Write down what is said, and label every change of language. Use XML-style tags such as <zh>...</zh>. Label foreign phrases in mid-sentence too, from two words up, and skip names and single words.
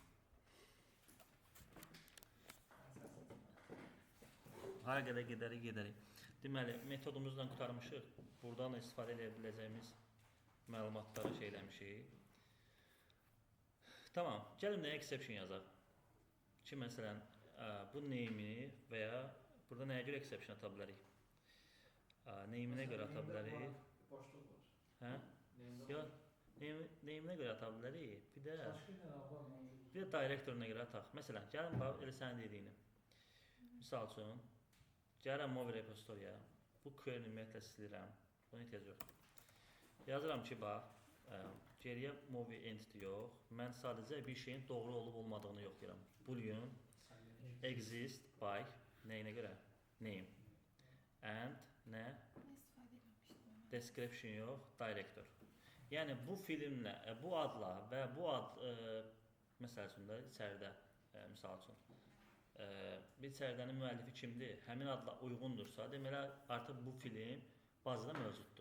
<az>Hara qədər gedərik. Deməli, metodumuzdan qurtarmışıq. Buradan istifadə edə biləcəyimiz məlumatları eləmişik. Tamam, gəlin nəyə exception yazaq. Ki, məsələn, bu name-i və ya burada nəyə görə exception ata bilərik? Name-inə görə ata bilərik. Boşluq var. Hə? Yox, name-inə görə ata bilərik. Bir də directoruna görə ataq. Məsələn, gəlin bax, elə sənin dediyini. Misal üçün, gəlirəm Movi repositoryaya. Bu query-ni ümumiyyətlə silirəm. Buna ehtiyac yox. Yazıram ki, bax, geriyə</az> <en>Movi entity</en> <az>yox. Mən sadəcə bir şeyin doğru olub olmadığını yoxlayıram.</az> <en>Boolean exist by</en> <az>nəyinə görə? Name. And nə? Description yox, director. Yəni bu filmlə, bu adla və bu ad məsəl üçün də içəridə, misal üçün bir içəridənin müəllifi kimdir? Həmin adla uyğundursa, deməli artıq bu film bazada mövcuddur.</az>